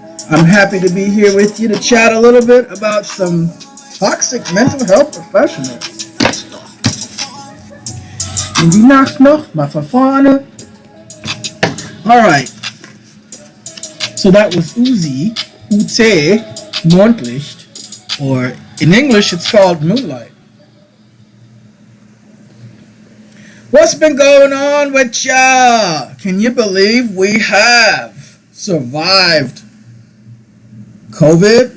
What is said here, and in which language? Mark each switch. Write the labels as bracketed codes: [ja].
[en] I'm happy to be here with you to chat a little bit about some toxic mental health professionals. [de] In die Nacht noch mal von vorne. [en] Alright. So that was Uzi, Ute, Mondlicht, or in English it's called Moonlight. What's been going on with ya? Can you believe we have survived COVID?